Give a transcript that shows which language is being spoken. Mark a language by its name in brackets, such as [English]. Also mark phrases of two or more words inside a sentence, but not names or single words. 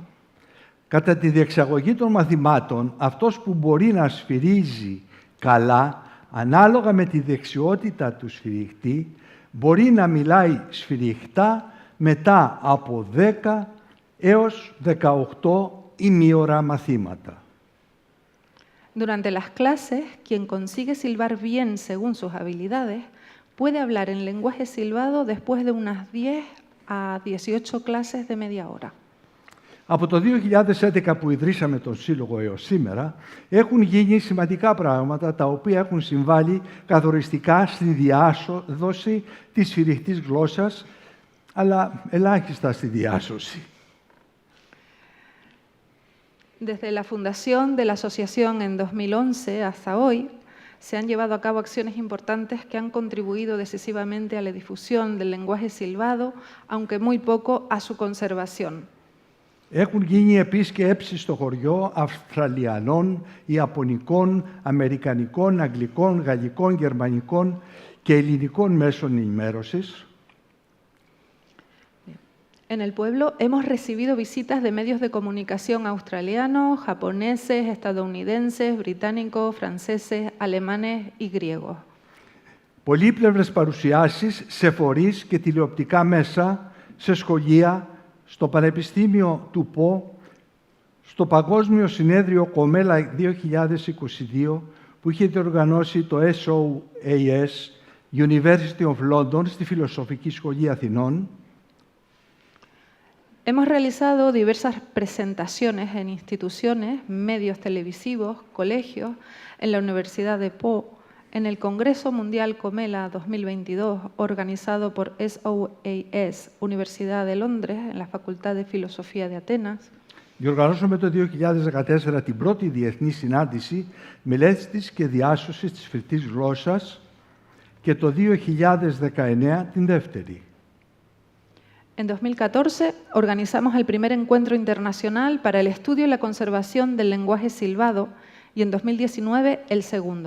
[Greek] Κατά τη διεξαγωγή των μαθημάτων, αυτός που μπορεί να σφυρίζει καλά, ανάλογα με τη δεξιότητα του σφυριχτή, μπορεί να μιλάει σφυριχτά μετά από 10 έως 18 ημίωρα μαθήματα. [Spanish] Durante las clases, quien consigue silbar bien según sus habilidades, puede hablar en lenguaje silbado después de unas 10 a 18 clases de media hora. [Greek] Από το 2011 που ιδρύσαμε τον Σύλλογο έως σήμερα, έχουν γίνει σημαντικά πράγματα τα οποία έχουν συμβάλει καθοριστικά στη διάσωση της σφυριχτής γλώσσας, αλλά ελάχιστα στη διάσωση. [Spanish] Desde la fundación de la asociación en 2011 hasta hoy, se han llevado a cabo acciones importantes que han contribuido decisivamente a la difusión del lenguaje silbado, aunque muy poco a su conservación. [Greek] Έχουν γίνει επίσκεψεις στο χωριό Αυστραλιανών, Ιαπωνικών, Αμερικανικών, Αγγλικών, Γαλλικών, Γερμανικών και ελληνικών μέσων ενημέρωσης. [Spanish] En el pueblo hemos recibido visitas de medios de comunicación australianos, japoneses, estadounidenses, británicos, franceses, alemanes y griegos. [Greek] Πολύπλευρες παρουσιάσεις σε φορείς και τηλεοπτικά μέσα, σε σχολεία, στο Πανεπιστήμιο του ΠΟ, στο Παγκόσμιο Συνέδριο Κομέλα 2022 που είχε διοργανώσει το SOAS, University of London, στη Φιλοσοφική Σχολή Αθηνών. [Spanish] Hemos realizado diversas presentaciones en instituciones, medios televisivos, colegios, en la Universidad de Po, en el Congreso Mundial Comela 2022, organizado por SOAS, Universidad de Londres, en la Facultad de Filosofía de Atenas. [Greek] Διοργανώσαμε το 2014 την πρώτη διεθνή συνάντηση μελέτης και διάσωσης της σφυρτής γλώσσας και το 2019 την δεύτερη. [Spanish] En 2014 organizamos el primer encuentro internacional para el estudio y la conservación del lenguaje silbado y en 2019 el segundo.